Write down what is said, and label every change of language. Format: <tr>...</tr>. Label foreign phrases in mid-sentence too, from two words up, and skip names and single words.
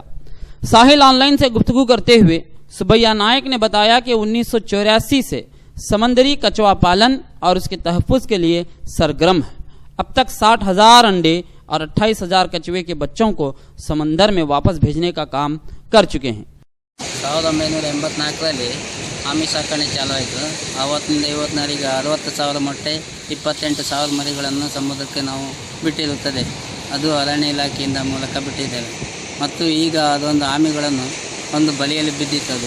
<ur>ساحل آن لائن سے گفتگو کرتے ہوئے سبیا نائک نے بتایا کہ 1984 سے سمندری کچھوا پالن اور اس کے تحفظ کے لیے سرگرم ہے. اب تک 60,000 انڈے اور 28,000 کچھوے کے بچوں کو سمندر میں واپس بھیجنے کا کام کر چکے ہیں.</ur> <kn>1984 ಆಮಿ ಸಾಕಣೆ ಚಾಲು ಆಯಿತು. ಆವತ್ತಿನಿಂದ ಇವತ್ತಿನವರೆಗೆ 60,000 ಮೊಟ್ಟೆ 28,000 ಮರಿಗಳನ್ನು ಸಮುದ್ರಕ್ಕೆ ನಾವು ಬಿಟ್ಟಿರುತ್ತದೆ. ಅದು ಅರಣ್ಯ ಇಲಾಖೆಯಿಂದ ಮೂಲಕ ಬಿಟ್ಟಿದ್ದೇವೆ. ಮತ್ತು ಈಗ ಅದೊಂದು ಆಮೆಗಳನ್ನು ಒಂದು ಬಲಿಯಲ್ಲಿ ಬಿದ್ದಿತ್ತದು.</kn>